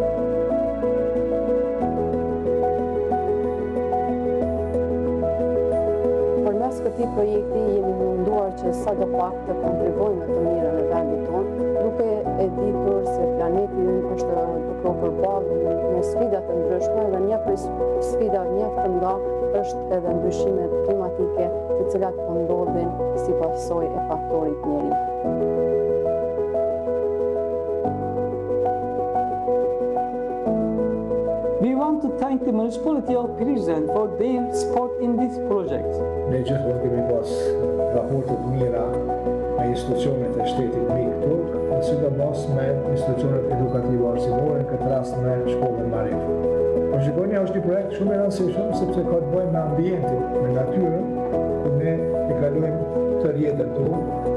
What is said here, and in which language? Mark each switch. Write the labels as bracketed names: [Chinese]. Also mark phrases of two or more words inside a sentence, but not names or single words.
[Albanian] Këtij projekti jemi munduar që sadopak të kontribuojmë në të mirën e vendit tonë, duke e ditur se planeti ynë është duke u përballur me sfida të ndryshme dhe një prej sfidave mjaft të mëdha është edhe ndryshimet klimatike, të cilat po ndodhin si pasojë e faktorit njeri. [English] We want to thank the municipality of Prizren for their support in this project. [Albanian] Ne gjithmonë kemi pas raporte të mira me institucionet e shtetit mik këtu, sidomos me institucionet edukative arsimore, në këtë rast me shkollën Marif. Por shikoni, është një projekt shumë i rëndësishëm sepse ka të bëjë me ambientin, me natyrën, ku ne i kalojmë të rjetën tonë.